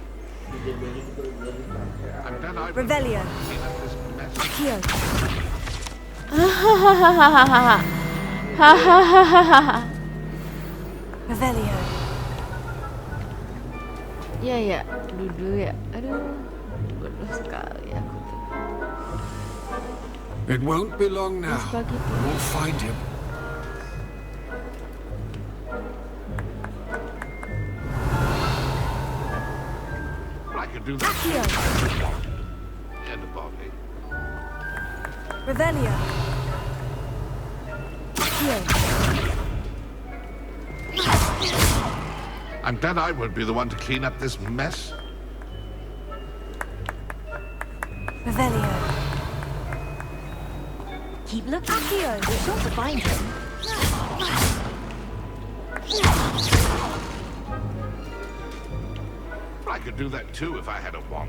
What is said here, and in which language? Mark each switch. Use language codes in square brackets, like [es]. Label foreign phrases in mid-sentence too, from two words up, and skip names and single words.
[la] Revelio. Accio. [en] Revelio. [id] Iya ya, dulu ya. Aduh, bodoh sekali aku. [en] It won't be long now. We'll find him. I could do that. Accio. And a body. [la] Revelio. Accio. [en] I'm glad I won't be the one to clean up this mess. Revelio. Keep looking. Accio. We're sure to find him. I could do that too if I had a wand.